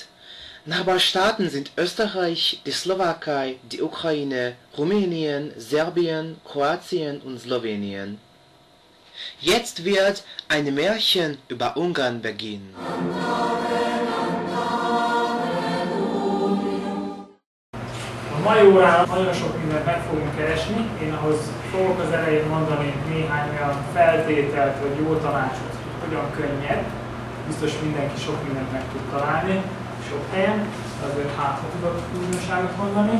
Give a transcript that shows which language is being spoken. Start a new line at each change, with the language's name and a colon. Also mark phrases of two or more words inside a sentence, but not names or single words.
German: Nachbarstaaten sind Österreich, die Slowakei, die Ukraine, Rumänien, Serbien, Kroatien und Slowenien. Jetzt wird ein Märchen über Ungarn beginnen.
Hungarian: A mai órán nagyon sok mindent meg fogunk keresni, én ahhoz fogok az elején mondani néhány olyan feltételt vagy jó tanácsot, hogy hogyan könnyebb. Biztos mindenki sok mindent meg tud találni, sok helyen, azért hát, ha tudok újdonságot mondani.